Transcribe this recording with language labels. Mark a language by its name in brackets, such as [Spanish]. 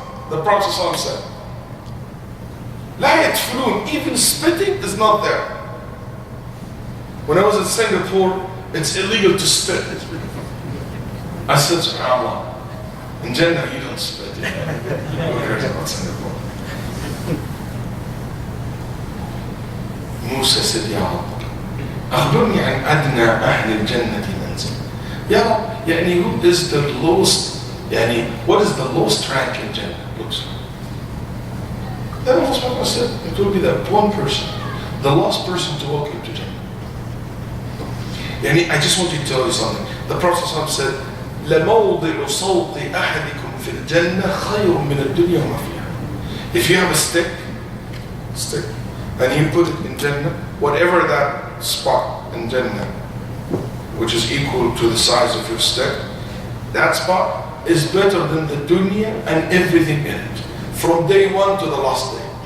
[English] The Prophet ﷺ said, [Arabic] لا يدفلون, [English] even spitting is not there. When I was in Singapore, it's illegal to spit. I said, SubhanAllah, in Jannah you don't spit. Who cares about Singapore? Musa said, [Arabic] Ya Rab, أخبرني عن أدنى أهل الجنة منزل. [English] Ya Rab, يعني who is the lowest, يعني what is the lowest rank in Jannah? Looks like. Then Allah said, it will be that one person, the last person to walk into Jannah. يعني I just want to tell you something. The Prophet said, [Arabic] لموضع صوت أحدكم في الجنة خير من الدنيا وما فيها. [English] If you have a stick, and you put it in Jannah, whatever that spot in Jannah, which is equal to the size of your stick, that spot is better than the dunya and everything in it, from day one to the last day.